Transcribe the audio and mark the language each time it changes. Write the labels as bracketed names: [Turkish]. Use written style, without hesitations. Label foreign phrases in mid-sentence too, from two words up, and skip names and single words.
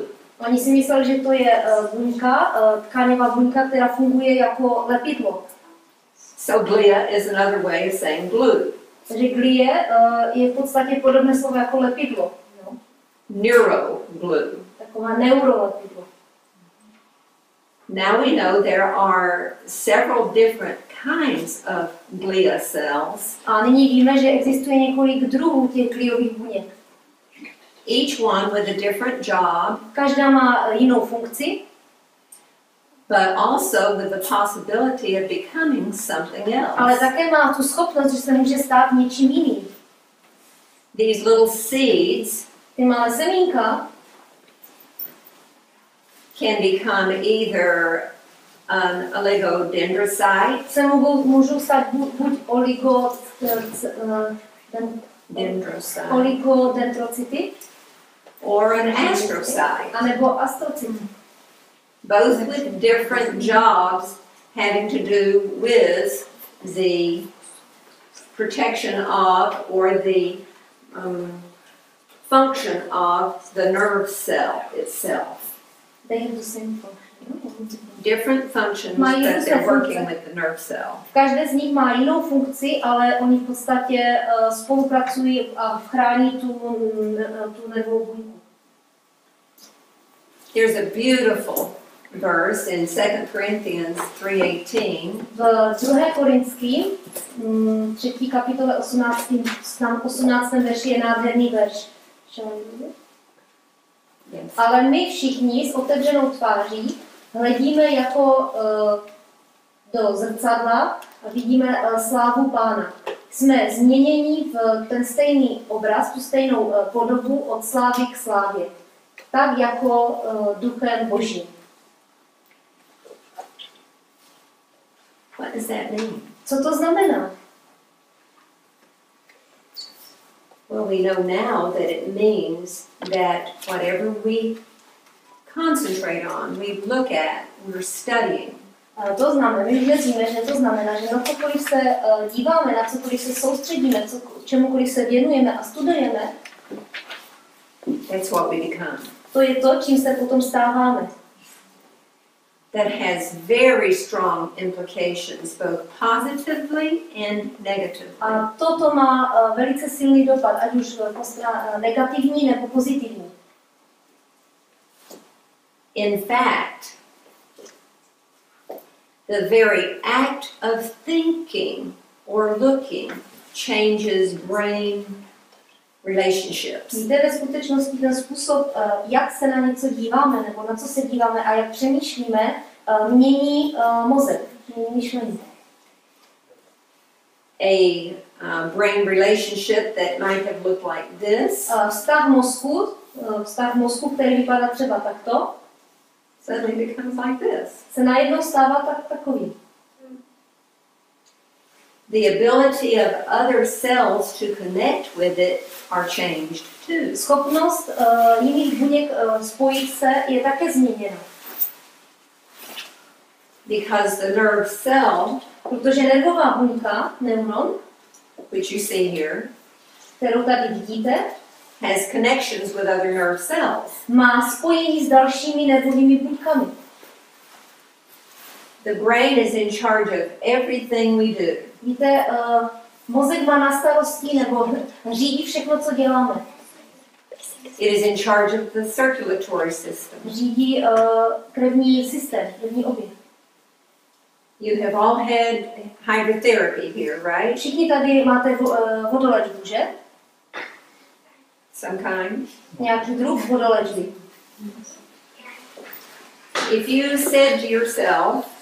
[Czech] Oni si mysleli, že to je buňka, tkáňová buňka, která funguje jako lepidlo. [English] So glia is another way of saying glue. [Czech] Takže glie je v podstatě podobné slovo jako lepidlo. No. [English] Neuroglue. [Czech] Taková neurolepidlo. [English] Now we know there are several different kinds of glia cells. [Czech] A nyní víme, že existuje několik druhů těch gliových buněk. [English] Each one with a different job, [Czech] Každá má jinou funkci, [English] but also with the possibility of becoming something [Czech] ale [English] else. [Czech] také má tu schopnost, že se může stát něčím jiným. [English] These little seeds [Czech] Ty malé semínka [English] can become either an oligodendrocyte, [Czech] se můžou stát buď oligodendrocyty, [English] or an astrocyte, [Czech] anebo astrocyty. [English] both with different jobs having to do with the protection of or the function of the nerve cell itself. They have the same function. Different functions [Czech] Mají [English] that [Czech] různé [English] they're working [Czech] funkce. [English] with the nerve cell. [Czech] Každé z nich má jinou funkci, ale oni v podstatě spolupracují a chrání tu nervovou buňku. [English] There's a beautiful verse in 2 Corinthians 3:18. [Czech] V 2. Korinským 3. kapitole 18. verši je nádherný verš. [English] Yes. [Czech] Ale my všichni s otevřenou tváří hledíme jako do zrcadla a vidíme slávu Pána. Jsme změněni v ten stejný obraz, tu stejnou podobu od slávy k slávě. Tak jako duchem Božím. [English] What does that mean? [Czech] Co to znamená? [English] Well, we know now that it means that whatever we concentrate on, we look at, we're studying, [Czech] To znamená, my dnes víme, že to znamená, že na cokoliv se díváme, na cokoliv se soustředíme, čemukoliv se věnujeme a studujeme, [English] that's what we become. [Czech] to je to, čím se potom stáváme. [English] That has very strong implications, both positively and negatively. [Czech] A toto má velice silný dopad, ať už negativní nebo pozitivní. [English] In fact, the very act of thinking or looking changes brain relationships. [Czech] Víte, ve skutečnosti ten způsob, jak se na něco díváme, nebo na co se díváme a jak přemýšlíme, mění mozek, mění myšlení. [English] A brain relationship that might have looked like this [Czech] Vztah mozku, který vypadá třeba takto, [English] suddenly becomes like this. [Czech] se najednou stává takový. [English] The ability of other cells to connect with it are changed too. [Czech] Schopnost jiných buněk spojit se je také změněna. [English] Because the nerve cell, [Czech] Protože nervová buňka, [English] neuron, which you see here, [Czech] kterou tady vidíte, [English] has connections with other nerve cells. [Czech] má spojení s dalšími nervovými buňkami. [English] The brain is in charge of everything we do. [Czech] Víte, mozek má na starosti nebo řídí všechno, co děláme. [English] It is in charge of the circulatory system. [Czech] Řídí krevní systém, krevní oběh. [English] You have all had hydrotherapy here, right? [Czech] Všichni tady máte vodoléčbu, že? [English] Some kind. [Czech] Nějaký druh vodoléčby. [English] If you said to yourself,